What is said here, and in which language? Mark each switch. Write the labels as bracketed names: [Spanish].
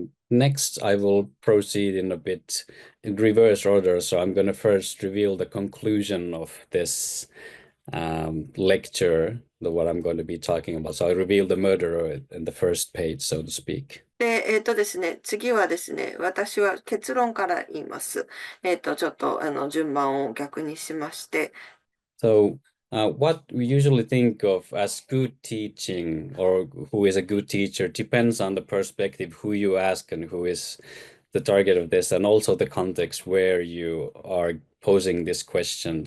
[English] Next, I will proceed in a bit in reverse order. So I'm going to first reveal the conclusion of this lecture, what I'm going to be talking about. So I reveal the murderer in the first page, so to speak. [Japanese] で、ですね、次はですね、私は結論から言います。ちょっと順番を逆にしまして、 [English] So what we usually think of as good teaching or who is a good teacher depends on the perspective, who you ask and who is the target of this, and also the context where you are posing this question.